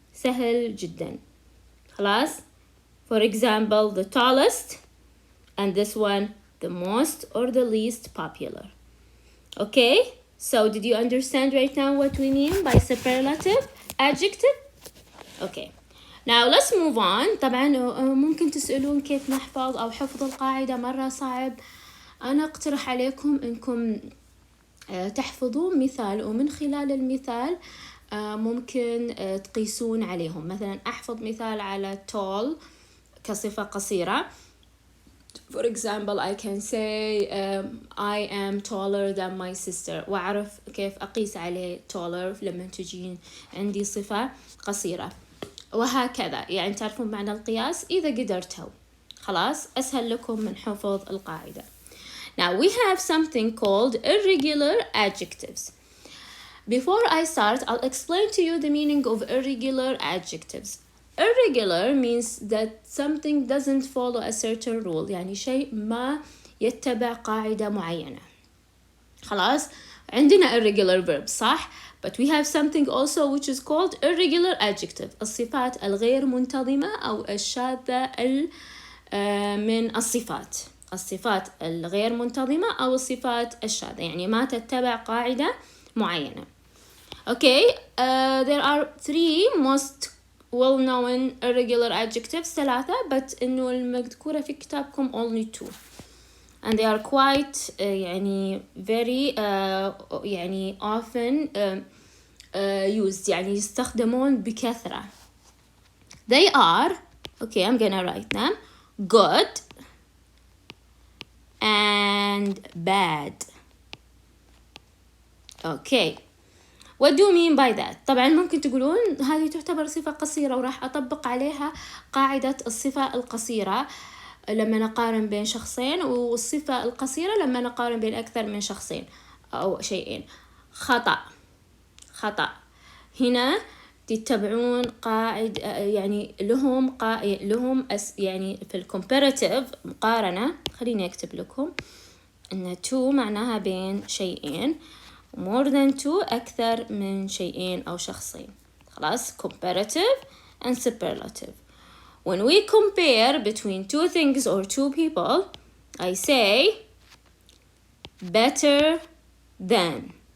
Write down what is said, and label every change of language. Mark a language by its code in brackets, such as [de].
[ar] سهل جدا. خلاص؟ [en] For example, the tallest, and this one, the most or the least popular. Okay? So did you understand right now what we mean by superlative adjective? Okay. Now let's move on. [ar] طبعا ممكن تسألون كيف نحفظ أو حفظ القاعدة مرة صعب. أنا أقترح عليكم إنكم تحفظون مثال، ومن خلال المثال ممكن تقيسون عليهم. مثلا أحفظ مثال على tall كصفة قصيرة. [en] For example, I can say I am taller than my sister. [ar] وأعرف كيف أقيس عليه taller لما تجين عندي صفة قصيرة. وهكذا يعني تعرفون معنى القياس إذا قدرتوا. خلاص أسهل لكم من حفظ القاعدة. [en] Now we have something called irregular adjectives. Before I start, I'll explain to you the meaning of irregular adjectives. Irregular means that something doesn't follow a certain rule. [ar] يعني شيء ما يتبع قاعدة معينة. خلاص؟ عندنا [en] irregular verbs [ar] صح؟ [en] But we have something also which is called irregular adjective. [ar] الصفات الغير منتظمة أو الشاذة من الصفات. الصفات الغير منتظمة أو الصفات الشاذة يعني ما تتبع قاعدة معينة. [en] Okay, there are three most well-known irregular adjectives [ar] ثلاثة [en] but [ar] إنه المذكورة في كتابكم [en] only two. And they are quite [ar] يعني [en] very يعني often used [ar] يعني يستخدمون بكثرة. [en] They are, okay, I'm gonna write them, good and bad. Okay, what do you mean by that? [ar] طبعا ممكن تقولون هذه تعتبر صفة قصيرة وراح أطبق عليها قاعدة الصفة القصيرة لما نقارن بين شخصين، والصفة القصيرة لما نقارن بين أكثر من شخصين أو شيئين. خطأ هنا تتبعون قاعد يعني لهم يعني في الكومباراتيف مقارنة. خليني أكتب لكم إن two معناها بين شيئين، [en] more than two [ar] أكثر من شيئين أو شخصين. خلاص [en] comparative and superlative. When we compare between two things or two people, I say better than.